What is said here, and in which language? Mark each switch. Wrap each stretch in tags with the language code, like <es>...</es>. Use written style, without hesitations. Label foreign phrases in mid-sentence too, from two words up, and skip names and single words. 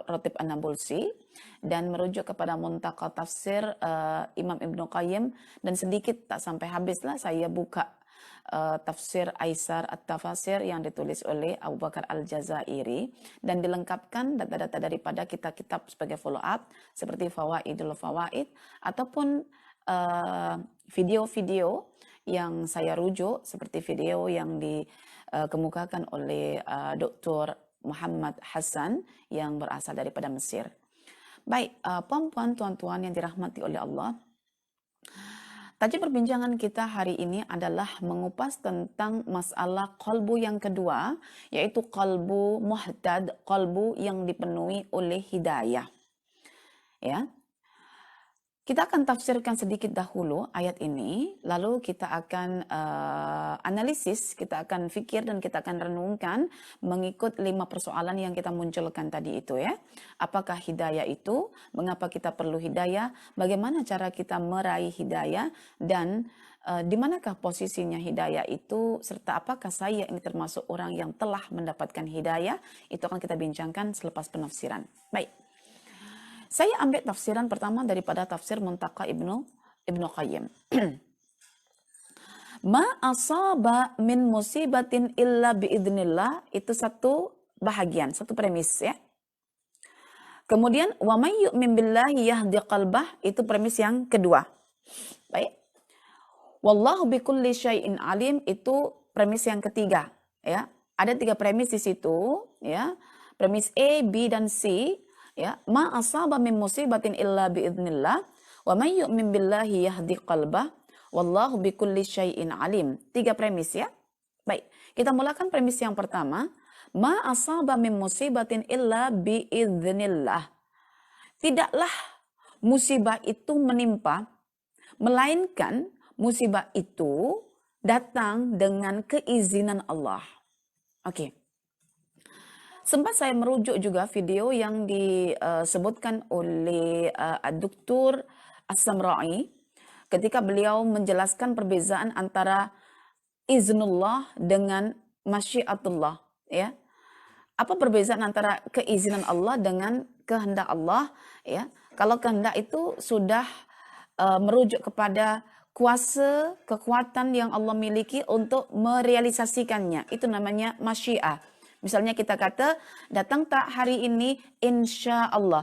<ms>Ratib An-Nabulsi, dan merujuk kepada Muntaqa Tafsir Imam Ibnu Qayyim, dan sedikit tak sampai habislah saya buka tafsir Aisar At-Tafasir yang ditulis oleh Abu Bakar Al-Jazairi, dan dilengkapkan data-data daripada kitab-kitab sebagai</ms> <en>follow up</en> <ms>seperti Fawaidul Fawaid ataupun video-video yang saya rujuk seperti video yang dikemukakan oleh Dr. Muhammad Hassan yang berasal daripada Mesir. Baik, puan-puan, tuan-tuan yang dirahmati oleh Allah, tajuk perbincangan kita hari ini adalah mengupas tentang masalah qalbu yang kedua, yaitu</ms> <ar>قلب مهتد,</ar> <ms>qalbu yang dipenuhi oleh hidayah. Ya. Kita akan tafsirkan sedikit dahulu ayat ini, lalu kita akan analisis, kita akan fikir dan kita akan renungkan mengikut 5 persoalan yang kita munculkan tadi itu ya. Apakah hidayah itu? Mengapa kita perlu hidayah? Bagaimana cara kita meraih hidayah? Dan di manakah posisinya hidayah itu? Serta apakah saya ini termasuk orang yang telah mendapatkan hidayah? Itu akan kita bincangkan selepas penafsiran. Baik. Saya ambil tafsiran pertama daripada tafsir Muntaka Ibnu Qayyim.</ms> <ar>ما أصاب من مصيبة إلا بإذن الله,</ar> <ms>itu satu bahagian, satu premis ya. Kemudian</ms> <ar>ومن يؤمن بالله يهد قلبه,</ar> <ms>itu premis yang kedua. Baik.</ms> <ar>والله بكل شيء عليم,</ar> <ms>itu premis yang ketiga ya. Ada 3 premis di situ ya. Premis A, B dan C.</ms> <ar>Ya, ما أصاب من مصيبة إلا بإذن الله ومن يؤمن بالله يهد قلبه والله بكل شيء عليم. 3</ar> <ms>premis ya. Baik, kita mulakan premis yang pertama.</ms> <ar>ما أصاب من مصيبة إلا بإذن الله.</ar> <ms>Tidaklah musibah itu menimpa, melainkan musibah itu datang dengan keizinan Allah. Oke. Sempat saya merujuk juga video yang disebutkan oleh Dr. As-Samra'i ketika beliau menjelaskan perbezaan antara iznullah dengan masyiatullah ya. Apa perbezaan antara keizinan Allah dengan kehendak Allah ya? Kalau kehendak itu sudah merujuk kepada kuasa, kekuatan yang Allah miliki untuk merealisasikannya. Itu namanya masyiah. Misalnya kita kata, datang tak hari ini,</ms> <ar>إن شاء الله.</ar>